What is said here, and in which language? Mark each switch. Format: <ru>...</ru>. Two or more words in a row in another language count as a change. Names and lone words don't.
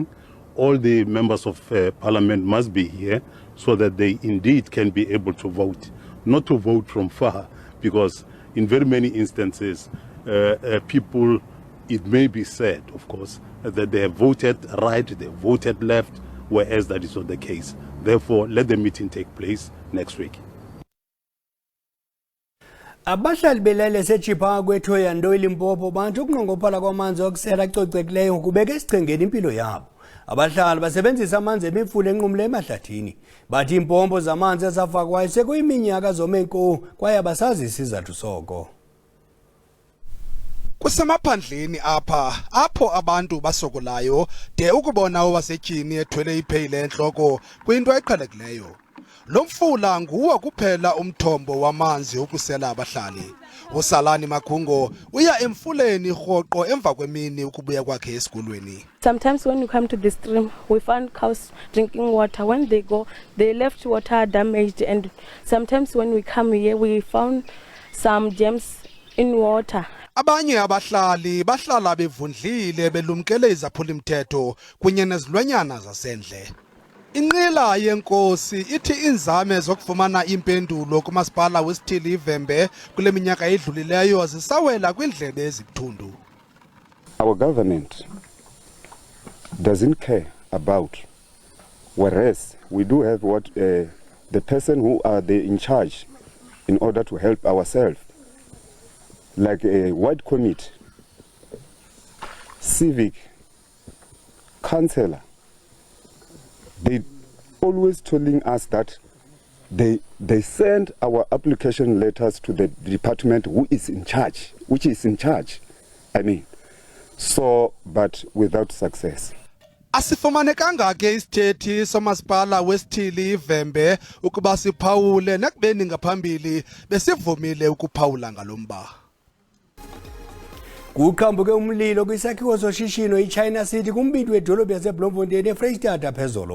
<en>All the members of parliament must be here so that they indeed can be able to vote, not to vote from far, because in very many instances, people, it may be said, of course, that they have voted right, they have voted left, whereas that is not the case. Therefore, let the meeting take place next week.</en> <xh>Abahlali belele seChiphaku eThoyando eLimpopo bantu ukunqongophala kwamanzi okusela acocekileyo kubeka esichengeni impilo yabo. Abahlali basebenzisa amanzi emifula enqumle emahlathini. Bathi impompo zamanzi ezafakwayo sekuyiminyaka zomenko kwaye abasazi isizathu soko. Kusemaphandleni apho abantu basokolayo de ukubona owasetyhini ethwele ipheyile entloko kwinto eqhelekileyo. Lo mfula nguwo kuphela umthombo wamanzi ukusela abahlali. Usalani Makhungo uya emfuleni rhoqo emva kwemini ukubuya kwakhe esikolweni.</xh> <en>Sometimes when you come to the stream, we find cows drinking water. When they go, they left water damaged, and sometimes when we come here, we found some gems in water.</en> <xh>Abanye abahlali bahlala bevundlile belumkele izaphulimthetho kunye nezilwanyana zasendle. Inqila yenkosi ithi inzame zokufumana impendulo kumasipala wesithili iVhembe kule minyaka edlulileyo zisawela kwindlebe ezibuthundu.</xh> <en>Our government doesn't care about, whereas we do have what the person who are in charge in order to help ourselves, like a ward committee, civic councillor. They always telling us that they send our application letters to the department which is in charge, so, but without success.</en> <xh>Asifumanekanga ke isithethi somasipala wesithili iVhembe ukuba siphawule nakubeni ngaphambili besivumile ukuphawula ngalomba. Kuqhambuke umlilo kwisakhiwo soshishino iChina City kumbindi wedolobhu yaseBloemfontein eFreystata phezolo.</xh>